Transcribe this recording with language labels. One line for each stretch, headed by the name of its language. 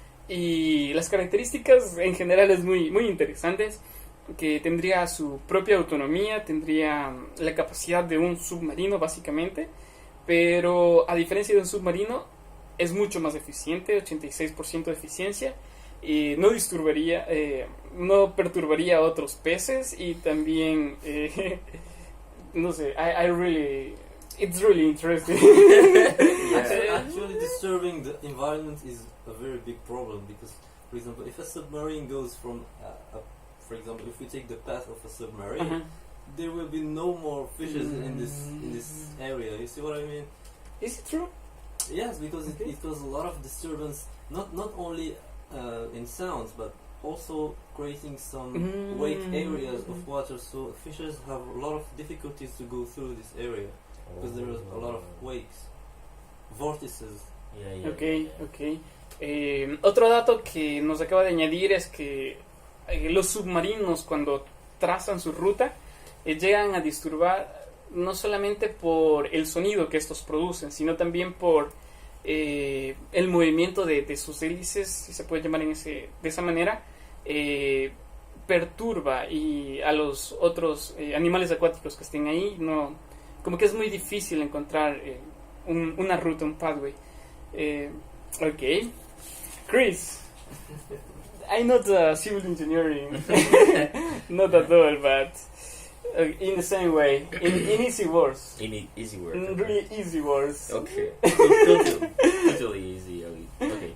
Spanish: Y las características en general es muy interesantes, que tendría su propia autonomía, tendría la capacidad de un submarino básicamente, pero a diferencia de un submarino es mucho más eficiente, 86% de eficiencia, y no disturbaría, no perturbaría a otros peces, y también no sé,
English: it's really interesting. Actually, disturbing the environment is a very big problem, because, for example, if a submarine goes from, for example, if we take the path of a submarine, there will be no more fishes in this area. You see what I mean? Is it true? Yes, because it causes a lot of disturbance, not only in sounds, but also creating some wake areas of water. So fishes have a lot of difficulties to go through this area, because there is a lot of wakes, vortices. Ok.
Spanish: Otro dato que nos acaba de añadir es que los submarinos, cuando trazan su ruta, llegan a disturbar no solamente por el sonido que estos producen, sino también por el movimiento de sus hélices, si se puede llamar de esa manera, perturba y a los otros animales acuáticos que estén ahí, no, como que es muy difícil encontrar una ruta, un pathway.
English: Ok, Chris, I'm not civil engineering, not at all, but in the same way, in easy words. In easy words. In really easy words. Okay. Totally easy. Okay.